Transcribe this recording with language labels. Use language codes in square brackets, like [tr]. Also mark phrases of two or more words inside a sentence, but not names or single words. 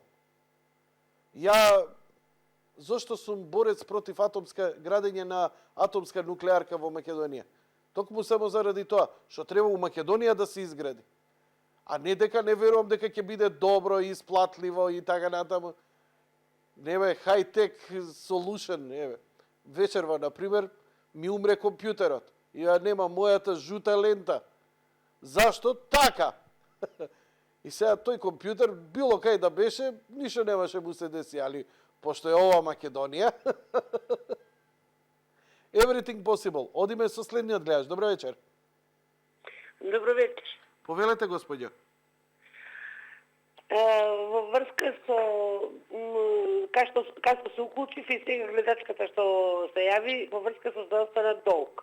[mk] Ја зошто сум борец против градење на атомска нуклеарка во Македонија? Токму само заради тоа, што треба у Македонија да се изгради. А не дека не верувам дека ќе биде добро и исплатливо и така натаму. Не бе, [en] high-tech solution, [mk] не бе. Вечерва, например, ми умре компјутерот. И ја нема мојата жута лента. Зашто? Така! И сега тој компјутер, било кај да беше, ништо немаше му се деси, али пошто е ова Македонија, [en] everything possible. [mk] Одиме со следниот гледач. Добро вечер. Добро вечер. Повелете, господјо. Во врска со кај што се уклучив и сега гледачката што се јави, во врска со здравствена долг.